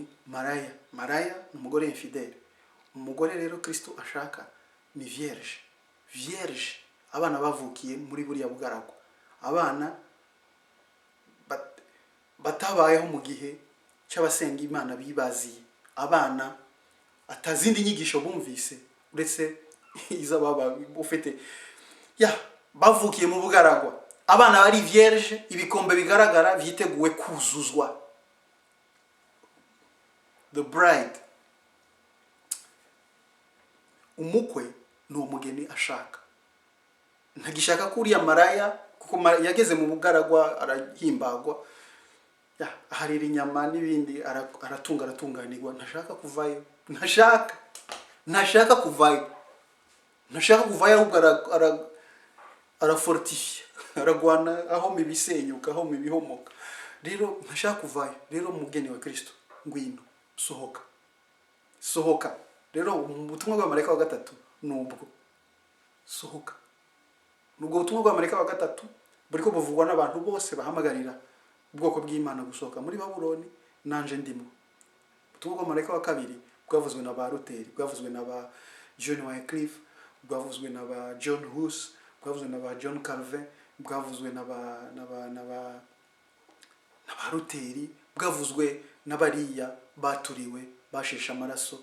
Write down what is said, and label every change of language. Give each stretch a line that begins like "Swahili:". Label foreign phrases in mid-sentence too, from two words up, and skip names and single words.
Rundi: Maraya umugore infidèle. Umugore rero Kristo ashaka ni vierge abana bavukiye muri buriya bugaragwa, abana batabayeho mu gihe cy'abasenga Imana bibaziye, abana atazindi nyigisho bumvise uretse izababa ufite bavukiye mu bugaragwa, abana bari vierge, ibikombe bigaragara vyiteguwe kuzuzwa.
English: The bride,
Rundi: umukwe no umugeni ashaka, ntagishaka kuriya maraya kuko yageze mu bugaragwa arahimbagwa, harira inyama n'ibindi aratunganirwa, ntashaka kuvayo, ntashaka kuvayo ahubwo arafortifia, aragwana aho mibisenyuka, aho mibihomoka. Rero ntashaka kuvayo. Rero umugeni wa Kristo ngwino sohoka. Rero ubutumwa bwa marayika wa gatatu nubwo sohoka. Nubwo ubutumwa bwa marayika wa gatatu buriko buvugwa n'abantu bose bahamagarira ubwoko bw'Imana gusohoka muri Babuloni, nanje ndimo. Ubutumwa bwa marayika wa kabiri bwavuzwe na ba Luther, bwavuzwe na ba John Wycliffe, bwavuzwe na ba John Hus, bwavuzwe na ba John Calvin, bwavuzwe na ba Luther, bwavuzwe n'abariya baturiwe bashesha amaraso.